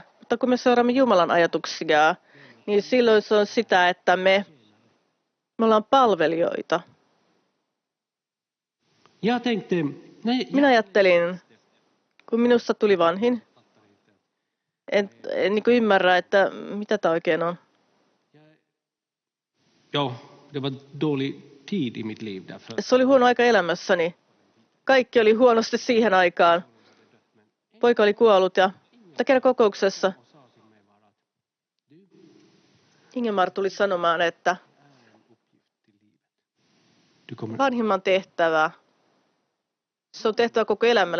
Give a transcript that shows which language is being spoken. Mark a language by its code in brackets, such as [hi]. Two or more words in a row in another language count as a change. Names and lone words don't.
[fi] Mutta kun me seuraamme Jumalan ajatuksia, niin silloin se on sitä, että me ollaan palvelijoita. Minä ajattelin, kun minusta tuli vanhin, en niin kuin ymmärrä, että mitä tämä oikein on. [sv] Ja, det var dålig tid i mitt liv därför. [fi] Se oli huono aika elämässäni. Kaikki oli huonosti siihen aikaan. Poika oli kuollut ja kerran kokouksessa Ingemar tuli sanomaan, että vanhimman tehtävä, se on tehtävä koko elämällä.